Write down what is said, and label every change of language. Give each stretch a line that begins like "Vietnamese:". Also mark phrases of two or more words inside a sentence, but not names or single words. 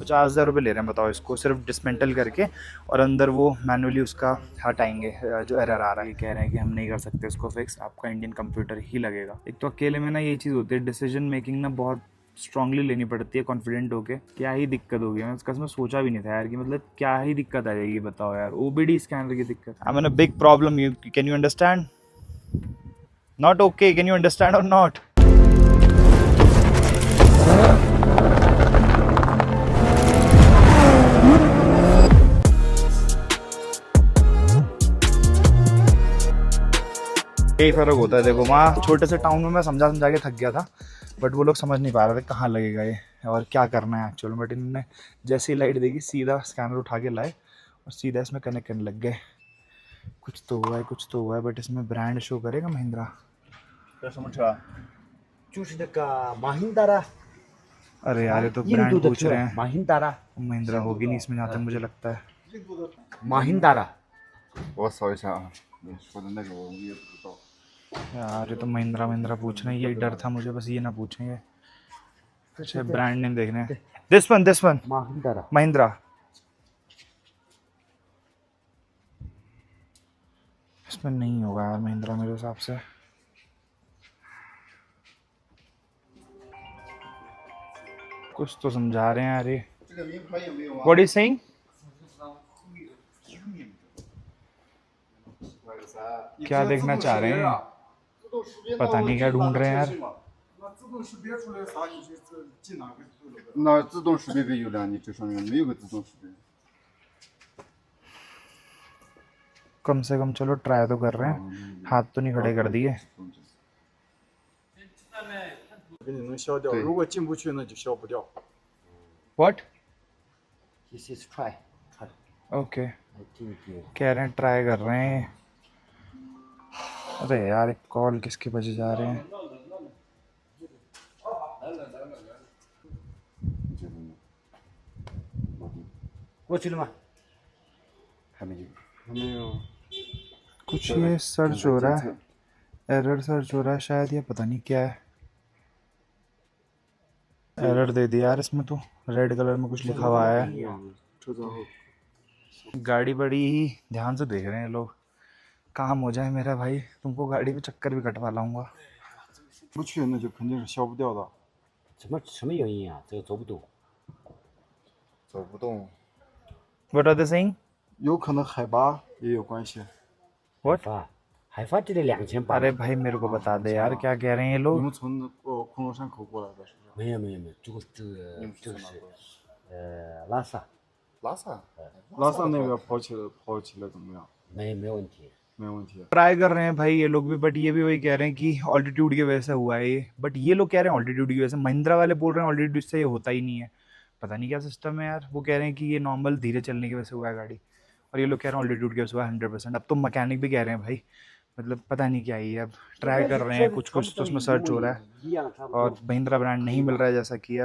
Hindi: 50,000 रुपये ले रहे हैं बताओ इसको, सिर्फ डिसमेंटल करके, और अंदर वो मैनुअली उसका हटाएंगे जो एरर आ रहा है। कह रहे हैं कि हम नहीं कर सकते उसको फिक्स, आपका
English: Indian computer
Hindi: ही लगेगा। एक तो अकेले में ना ये चीज़ होती है,
English: decision making
Hindi: ना बहुत स्ट्रांगली लेनी पड़ती है कॉन्फिडेंट होके। क्या ही दिक्कत होगी, मैं उसका सोचा भी नहीं था यार कि मतलब क्या ही दिक्कत आ जाएगी बताओ यार।
English: OBD scanner
Hindi: की दिक्कत,
English: I mean a big problem. You can you understand? Not okay, can you understand or not?
Hindi: यही फ़र्क होता है देखो। वहाँ छोटे से टाउन में मैं समझा समझा के थक गया था, बट वो लोग समझ नहीं पा रहे थे कहाँ लगेगा ये और क्या करना है एक्चुअल में। बट इन्होंने जैसे ही लाइट देखी सीधा स्कैनर उठा के लाए और सीधा इसमें कनेक्ट करने लग गए। कुछ तो हुआ है, कुछ तो हुआ है, बट इसमें ब्रांड शो करेगा महिंद्रा।
Chinese: 这什么车？就是那个马hin达
Hindi: अरे यार ये तो
Chinese: 印
Hindi: ब्रांड
Chinese: 度的
Hindi: पूछ
Chinese: 车
Hindi: रहे हैं।
Chinese: 马hin达
Hindi: महिंद्रा होगी नहीं इसमें जहाँ तक मुझे लगता है।
Chinese: 马hin达我扫一下啊，你说的那个我也不知道。
Hindi: यार ये तो महिंद्रा महिंद्रा पूछ रहे हैं, यही डर था मुझे बस, ये ना पूछेंगे। अच्छा
English: brand name
Hindi: देखने हैं।
English: this one
Chinese: 马hin达
Hindi: महिंद्रा। इसमें नहीं होगा यार महिंद्रा मेरे हिसाब से। कुछ तो समझा रहे हैं यार ये।
Chinese: 这个名牌有没有啊？
English: What is saying?
Hindi: क्या देखना चाह रहे हैं?
Chinese: 自动识别
Hindi: पता नहीं क्या ढूंढ रहे हैं यार।
Chinese: 那自动识别出来啥，你就进哪个就那个。那自动识别给有了，你这上面没有个自动识别。
Hindi: कम से कम चलो ट्राई तो कर रहे हैं, हाथ तो नहीं खड़े कर दिए।
Chinese: 给你能消掉，如果进不去那就消不掉。
English: What? This is try ओके I think
Hindi: कह रहे हैं ट्राई कर रहे हैं। अरे यार एक कॉल किसके बजे जा रहे हैं।
Chinese: 过去了吗？还没有。没有。
Hindi: कुछ ये सर्च हो रहा है, एरर सर्च हो रहा है शायद, ये पता नहीं क्या है। एरर दे दिया यार इसमें तो। रेड कलर में कुछ लिखा हुआ है।
Chinese: 车侧后。
Hindi: गाड़ी बड़ी ही ध्यान से देख रहे हैं लोग। काम हो जाए मेरा भाई, तुमको गाड़ी पे चक्कर भी कटवा लाऊंगा।
Chinese: 不去那就肯定是消不掉的。什么原因啊？这个走不动。走不动。
English: What are they saying?
Chinese: 有可能海拔也有关系。
English: What?
Chinese: 海发这得2800。
Hindi: अरे भाई मेरे को बता दे यार क्या कह रहे हैं ये
Chinese: 你
Hindi: लोग।
Chinese: 们从昆仑山口过来的是不是？没有，这个是拉萨，拉萨。拉萨那边跑起来怎么样？没问题。没问题。
Hindi: ट्राई कर रहे हैं भाई ये लोग भी, बट ये भी वही कह रहे हैं कि ऑल्टीट्यूड की वजह से हुआ है ये। बट ये लोग कह रहे हैं ऑल्टीट्यूड की वजह से, महिंद्रा वाले बोल रहे हैं ऑल्टीट्यूड से ये होता ही नहीं है। पता नहीं क्या सिस्टम है यार। वो कह रहे हैं कि ये नॉर्मल धीरे चलने की वजह से हुआ है गाड़ी, और ये लोग कह रहे हैं ऑल्टीट्यूड की वजह से हुआ है 100%। अब तो मैकेनिक भी कह रहे हैं भाई, मतलब पता नहीं क्या ही है। अब ट्राई कर रहे हैं, कुछ तो उसमें सर्च हो रहा है, और महिंद्रा ब्रांड नहीं मिल रहा है जैसा कि।